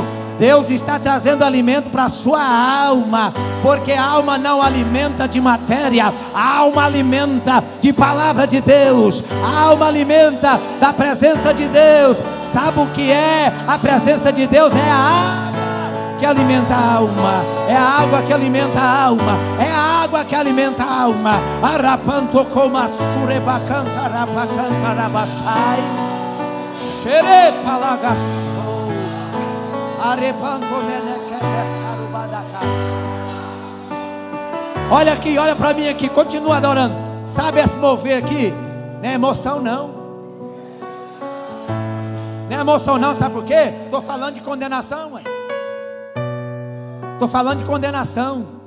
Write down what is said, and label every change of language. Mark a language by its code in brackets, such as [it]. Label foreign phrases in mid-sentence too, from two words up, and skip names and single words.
[pt] Deus está trazendo alimento para a sua alma, porque a alma não alimenta de matéria, a alma alimenta de palavra de Deus, a alma alimenta da presença de Deus. Sabe o que é a presença de Deus? É a água que alimenta a alma, é a água que alimenta a alma, é a água que alimenta a alma. Arapanto coma surebacanta rabacanta rabachai xere palagaçou arepanto menequebessarubadaca. Olha aqui, olha para mim aqui, continua adorando. Sabe esse mover aqui? Não é emoção não. Não é emoção não, sabe por quê? Estou falando de condenação, mãe. Estou falando de condenação.